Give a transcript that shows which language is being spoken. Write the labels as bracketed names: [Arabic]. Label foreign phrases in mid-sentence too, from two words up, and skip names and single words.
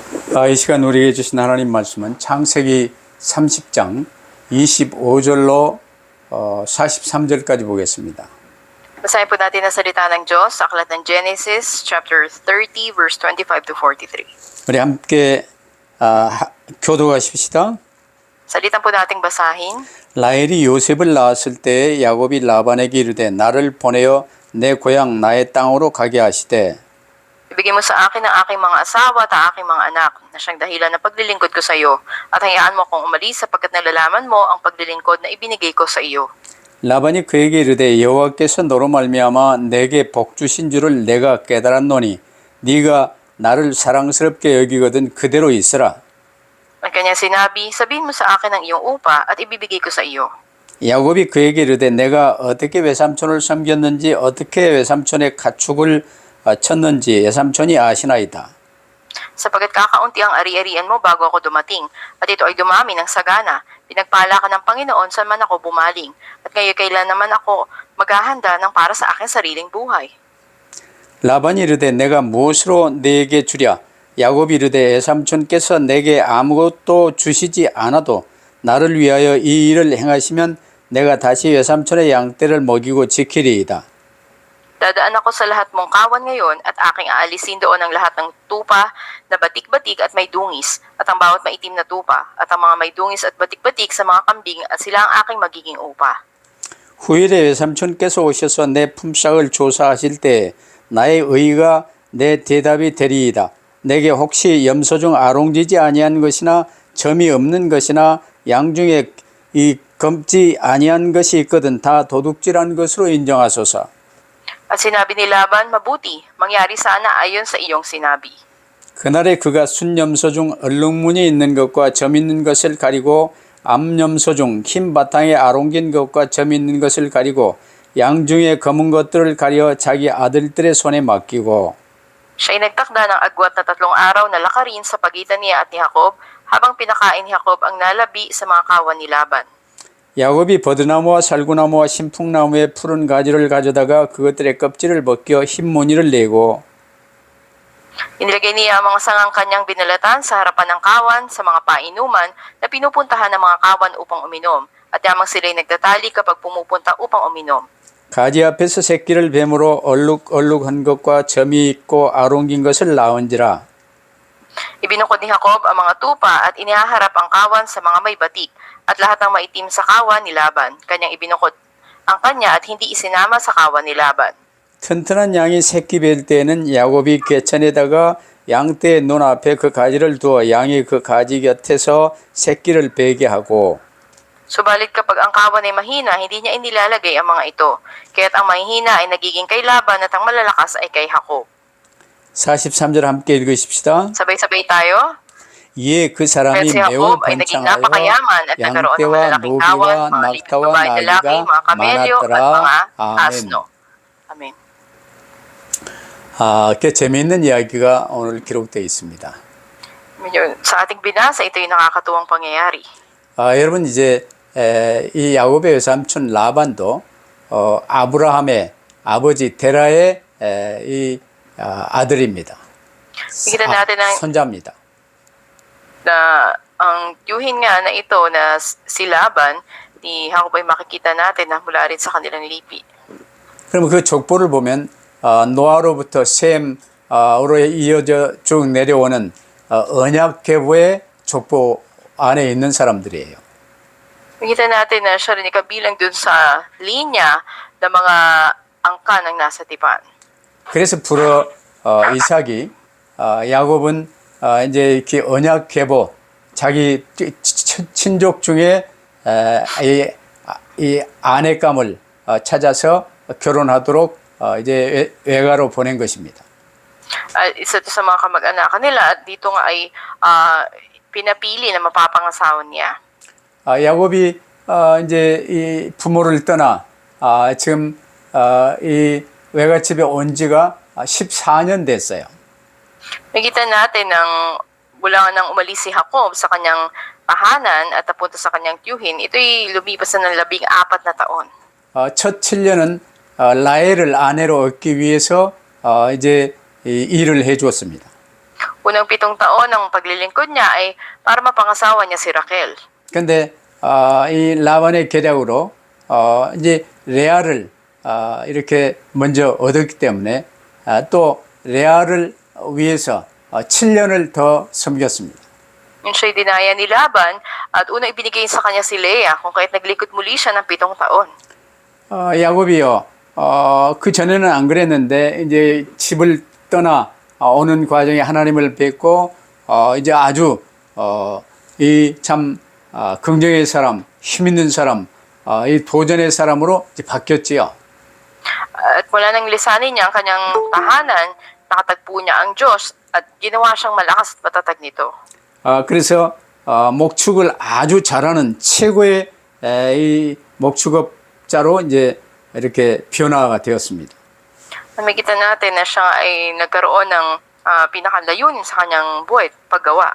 [Korean] 이 시간 우리에게 주신 하나님 말씀은 창세기 30장 25절로 43절까지 보겠습니다. [Filipino] Basahin po natin ang salita ng Diyos sa aklat ng Genesis [English] chapter 30 verse 25 to 43. [Korean] 우리 함께 교도하십시다. [Filipino] Salitan po nating basahin. [Korean] 라헬이 요셉을 낳았을 때 야곱이 라반에게 이르되 나를 보내어 내 고향 나의 땅으로 가게 하시되 [Filipino] Ibigay mo sa akin ang aking mga asawa at ang aking mga anak na siyang dahilan ng paglilingkod ko sa iyo at hayaan mo akong umalis sapagkat nalalaman mo ang paglilingkod na ibinigay ko sa iyo. [Korean] 라반이 그에게 이르되 여호와께서 너로 말미암아 내게 복 주신 줄을 내가 깨달았노니 네가 나를 사랑스럽게 여기거든 그대로 있으라. [Filipino] Ang kanyang sinabi, sabihin mo sa akin ang iyong upa at ibibigay ko sa iyo. [Korean] 야곱이 그에게 이르되 내가 어떻게 외삼촌을 섬겼는지 어떻게 외삼촌의 가축을 쳤는지 외삼촌이 아시나이다. [Filipino] Sapagkat kakaunti ang ari-arian mo bago ako dumating, at ito ay dumami ng sagana. Pinagpala ka ng Panginoon saan man ako bumaling, at ngayon kailan naman ako maghahanda ng para sa aking sariling buhay. [Korean] 라반이 이르되 내가 무엇으로 네게 주랴? 야곱이 이르되 외삼촌께서 내게 아무것도 주시지 않아도 나를 위하여 이 일을 행하시면 내가 다시 외삼촌의 양떼를 먹이고 지키리이다. [Filipino] Dadaan ako sa lahat mong kawan ngayon at aking aalisin doon ang lahat ng tupa na batik-batik at may dungis at ang bawat maitim na tupa at ang mga may dungis at batik-batik sa mga kambing at sila ang aking magiging upa. [Korean] 후일에 외삼촌께서 오셔서 내 품삯을 조사하실 때 나의 의가 내 대답이 되리이다. 내게 혹시 염소 중 아롱지지 아니한 것이나 점이 없는 것이나 양 중에 이 검지 아니한 것이 있거든 다 도둑질한 것으로 인정하소서. [Filipino] At sinabi ni Laban, mabuti, mangyari sana ayon sa iyong sinabi. [Korean] 그날에 그가 순염소 중 얼룩무늬 있는 것과 점 있는 것을 가리고 암염소 중 흰 바탕에 아롱긴 것과 점 있는 것을 가리고 양 중에 검은 것들을 가려 자기 아들들의 손에 맡기고 [Filipino] Siya'y nagtakda ng agwat na 3 araw na lakarin sa pagitan niya at ni Jacob habang pinakain ni Jacob ang nalabi sa mga kawan ni Laban. [Korean] 야곱이 버드나무와 살구나무와 신풍나무의 푸른 가지를 가져다가 그것들의 껍질을 벗겨 흰 무늬를 내고 [Filipino] Inilagay niya ang mga sangang kanyang binalatan sa harapan ng kawan sa mga painuman na pinupuntahan ng mga kawan upang uminom at yamang sila'y nagtatali kapag pumupunta upang uminom. [Korean] 가지 앞에서 새끼를 뱀으로 얼룩얼룩한 것과 점이 있고 아롱긴 것을 낳은지라. [Filipino] Ibinukod ni Jacob ang mga tupa at inihaharap ang kawan sa mga may batik at lahat ng maitim sa kawan ni Laban. Kanyang ibinukod ang kanya at hindi isinama sa kawan ni Laban. [Korean] 튼튼한 양이 새끼 뵐 때에는 야곱이 개천에다가 양떼의 눈앞에 그 가지를 두어 양이 그 가지 곁에서 새끼를 베게 하고 [Filipino] Subalit kapag ang kawan ay mahina, hindi niya inilalagay ang mga ito. Kaya't ang mahihina ay nagiging kay Laban at ang malalakas ay kay Jacob. [Korean] 43절 함께 읽으십시다. [Filipino] Sabay-sabay tayo. [Korean] 이에 그 사람이 [Filipino] Kaya't si [Korean] 매우 [Filipino] Jacob ay naging [Korean] 번창하여 [Filipino] napakayaman at nagkaroon ng [Korean] 양떼와 [Filipino] malalaking kawan, [Korean] 노비와 [Filipino] mga liblib [Korean] 낙타와 [Filipino] babae lalaki, [Korean] 나귀가 [Filipino] mga kamelyo at mga [Korean] 많았더라. 아멘. [Filipino] asno. Amen. [Korean] 꽤 재미있는 이야기가 오늘 기록되어 있습니다. [Filipino] Medyo sa ating binasa, ito yung nakakatuwang pangyayari. [Korean] 여러분 이제 이 야곱의 외삼촌 라반도 아브라함의 아버지 데라의 이 아들입니다. [Filipino] Nakita natin [Korean] 손자입니다. [Filipino] na ang tiyuhin nga na ito na si Laban, ni Jacob ay makikita natin na mula rin sa kanilang lipi. [Korean] 그러면 그 족보를 보면 노아로부터 셈으로 이어져 쭉 내려오는 언약 계보의 족보 안에 있는 사람들이에요. [Filipino] Nakita natin na siya rin ikabilang dun sa linya ng mga angkan ng nasa tipan. [Korean] 그래서 불어 이삭이 야곱은 이제 이렇게 언약 계보 자기 친족 중에 이 아내감을 찾아서 결혼하도록 이제 외가로 보낸 것입니다. [Filipino] Isa ito sa mga kamag-anakan nila at dito nga ay pinapili na mapapangasawan niya. [Korean] 야곱이 이제 이 부모를 떠나 지금 이 외갓집에 온 지가 14년 됐어요. [Filipino] Nakita natin nang mula nang umalis si Jacob sa kanyang tahanan at napunta sa kanyang tiyuhin, ito'y lumipas na ng 14 na taon. [Korean] 첫 7년은 라헬을 아내로 얻기 위해서 이제 일을 해 주었습니다. [Filipino] Unang 7 taon ng paglilingkod niya ay para mapangasawa niya si Raquel. [Korean] 근데 이 라반의 계략으로 이제 레아를 이렇게 먼저 얻었기 때문에 또 레아를 위해서 7년을 더 섬겼습니다. [Filipino] Yun siya'y dinaya ni Laban at una ibinigay sa kanya si Leah kung kaya't naglikod muli siya ng 7 taon. [Korean] 야곱이요. 그 전에는 안 그랬는데 이제 집을 떠나 오는 과정에 하나님을 뵙고 이제 아주 이 참 긍정의 사람, 힘 있는 사람, 이 도전의 사람으로 이제 바뀌었지요. [Filipino] At mula nang lisanin niya ang kanyang tahanan, nakatagpo niya ang Diyos at ginawa siyang malakas at matatag nito. [Korean] 그래서 목축을 아주 잘하는 최고의 이 목축업자로 이제 이렇게 변화가 되었습니다. [Filipino] Nakikita natin na siya ay nagkaroon ng pinakalayunin sa kanyang buhay at paggawa.